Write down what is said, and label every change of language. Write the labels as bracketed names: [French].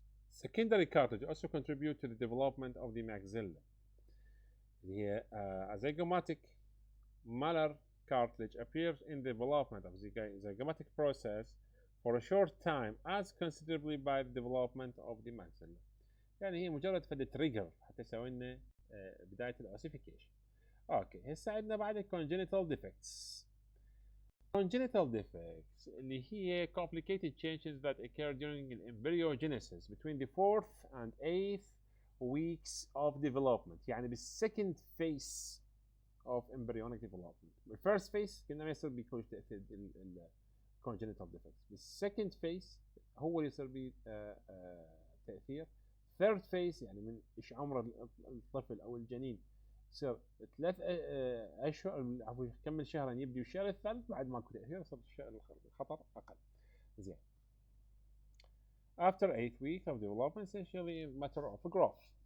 [English] Secondary cartilage also contribute to the development of the maxilla. هي a zygomatic malar cartilage appears in the development of the zygomatic process for a short time adds considerably by the development of the maxilla. [Arabic] يعني هي مجرد فد تريجر حتى يسوي لنا بداية الاوسيفيكيشن. اوكي هسه عندنا بعد congenital defects. [English] Congenital defects [Arabic] اللي هي [English] complicated changes that occur during embryogenesis between the 4th and 8th weeks of development. يعني بالsecond phase of embryonic development. [Arabic] بالfirst phase كنا ما يصير بيكون تأثير congenital defects. بالsecond phase هو اللي يصير بيه تأثير. third phase يعني من إيش عمر الطفل أو الجنين يصير 3 أشهر عفوا يكمل شهرين يبدي الشهر الثالث بعد ماكو تأثير يصير الخطر أقل. زين. [English] After 8 weeks of development essentially a matter of growth.